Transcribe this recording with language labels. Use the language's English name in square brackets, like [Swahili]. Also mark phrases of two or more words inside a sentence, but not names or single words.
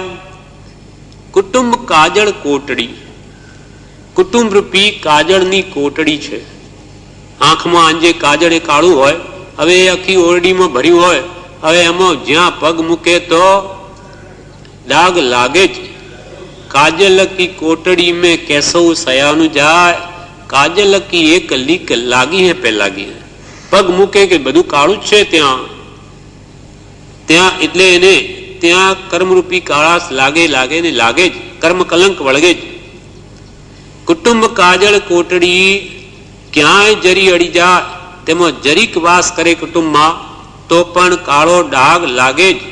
[Gujarati] કુટુંબ કાજળ કોટડી, કુટુંબ રૂપી કાજળની કોટડી છે. આંખમાં આંજે કાજળ એ કાળું હોય, હવે એ આખી ઓરડીમાં ભર્યું હોય, હવે એમાં જ્યાં પગ મૂકે તો ડાગ લાગે જ. [Hindi] काजल की कोटड़ी में कैसो सयानु जाय काजल की एक लीक लागी है पे लागी है. [Gujarati] પગ મૂકે કે બધું કાળું છે ત્યાં એટલે એને ત્યાં કર્મરૂપી કાળાશ લાગે ને લાગે જ, કર્મ કલંક વળગે જ. કુટુંબ કાજળ કોટડી ક્યાંય જરી અડી જાય તેમાં જરીક વાસ કરે કુટુંબમાં તો પણ કાળો ડાઘ લાગે જ.